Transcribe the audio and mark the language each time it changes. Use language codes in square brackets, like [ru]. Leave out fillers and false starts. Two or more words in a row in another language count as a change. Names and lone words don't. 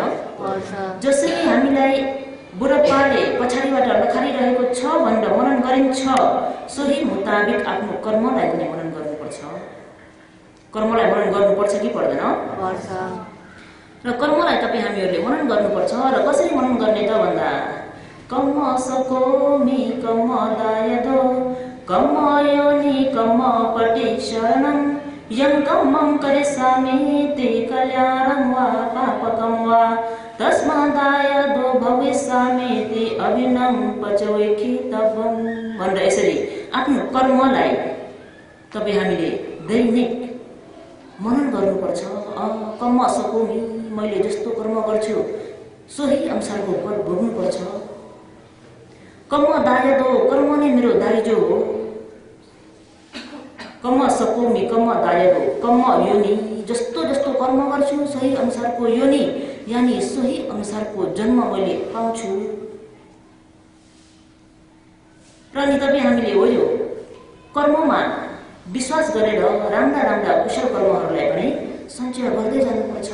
[ne] जसरी हामीलाई बुढापाले पछाडिबाट लखारिरहेको छ भनेर मनन गरिन्छ, सोही मुताबिक आफ्नो कर्मलाई पनि मनन गर्नुपर्छ। कर्मलाई मनन गर्नुपर्छ कि पर्दैन? र कर्मलाई तपाईँ हामीहरूले मनन गर्नुपर्छ। र कसरी मनन गर्ने त भन्दा, [pi] कम्म सकोमि कम्म दायदो कम्म योनि कम्म पटि शरणं यं कम्मं करिष्यामि ते कल्याणं वा पापकं वा तस्मादायदो भविष्यामि ते अभिनं पचोखितव्यं [ne] भनेर यसरी आफ्नो कर्मलाई तपाईँ हामीले दैनिक मनन गर्नुपर्छ। [pi] कम्म सकोमि, [ne] मैले जस्तो कर्म गर्छु सोही अनुसारको फल भोग्नुपर्छ। [pi] कम्म दायदो, [ne] कर्म नै मेरो दाइजो हो। [pi] कम्म सकोमि कम्म दायदो, कम्म योनि, [ne] जस्तो जस्तो कर्म गर्छु सोही अनुसारको योनि यानि सोही अनुसारको जन्म मैले पाउँछु। र नि तपाईँ हामीले हो यो कर्ममा विश्वास गरेर राम्रा राम्रा कुशल कर्महरूलाई पनि सञ्चय गर्दै जानुपर्छ।